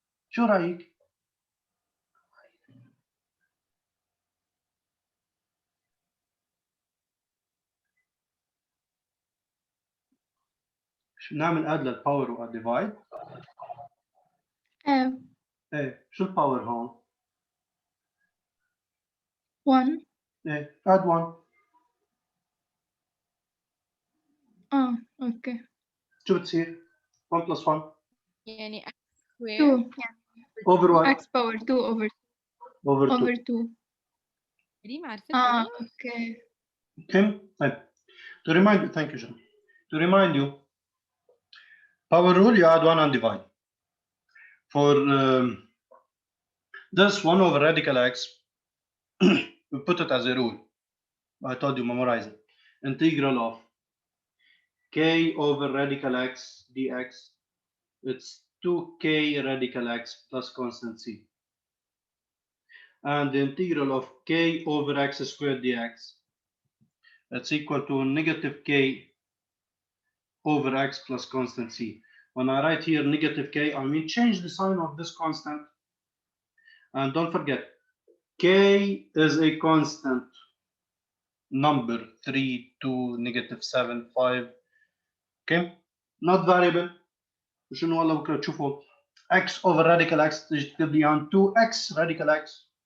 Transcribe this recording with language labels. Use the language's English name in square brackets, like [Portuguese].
[Arabic] شو رايك؟ شو نعمل اد للباور واد ديفايد؟ ايه شو الباور هون؟ 1. ايه اد 1. اوكي. شو بتصير؟ [English] 1 plus 1 [Arabic] يعني [English] x square 2 over what? x power 2 over 2. [Arabic] ريم عرفتها؟ اوكي. [English] Okay. To remind you, thank you, John. To remind you, power rule, you add 1 and divide. For this 1 over radical x, we put it as a rule. I told you, memorize it. Integral of k over radical x dx, it's 2k radical x plus constant c. And the integral of k over x squared dx, it's equal to negative k over x plus constant c. When I write here negative k, I mean change the sign of this constant. And don't forget, k is a constant number 3, 2, negative 7, 5. Okay? Not variable. [Arabic] شنو والله بكره تشوفوا [English] x over radical x [Arabic] تجي تكتب لي عن [English] 2x radical x.